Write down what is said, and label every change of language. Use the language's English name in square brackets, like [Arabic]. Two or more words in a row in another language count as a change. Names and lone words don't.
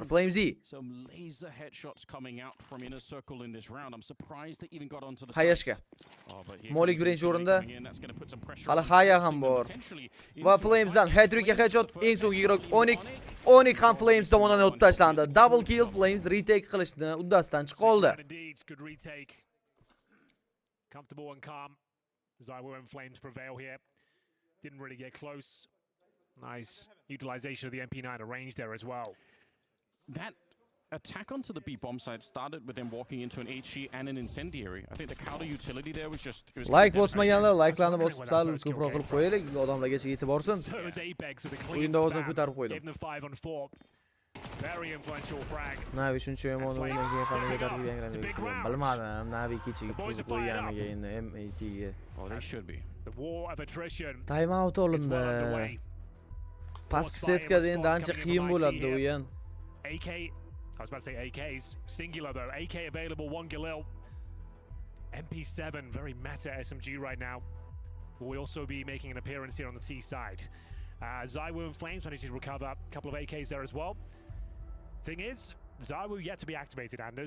[Uzbek] Flamesy. Hayashka. Molik birinchi o'rinda. Hali Haya ham bor. Va Flamesdan hat-trickga headshot eng so'nggi yiroq Onik ham Flames tomonidan o'tib tashlandi. [English] Double kill. [Uzbek] Flames retake qilishni uddasidan chiqib qoldi. [English] Comfortable and calm. Zaiwu and Flames prevail here. Didn't really get close. Nice utilization of the MP9 arranged there as well. That attack onto the B bomb side started with them walking into an HE and an incendiary. I think the counter utility there was just... [Uzbek] Like bosmaganlar, like'larni bosib sal ko'proq qilib qo'yaylik, odamlargacha yetib borsin. O'yinda o'zini ko'tarib qo'ydim. [English] Very influential frag. [Uzbek] Navi shuncha yomon o'yindan keyin qanday tarkib yangilanadi bilmadim. Navi kechiga turib qo'yganiga endi M8 ga. [English] Oh, they should be. The war of attrition. Time out [Uzbek] olindi. Pastki setkada endi ancha qiyin bo'ladi o'yin. [English] AK, I was about to say AKs, singular though. AK available, 1 Galil. MP7, very meta SMG right now. Will also be making an appearance here on the T side. Zaiwu and Flames managed to recover a couple of AKs there as well. Thing is, Zaiwu yet to be activated, Anders.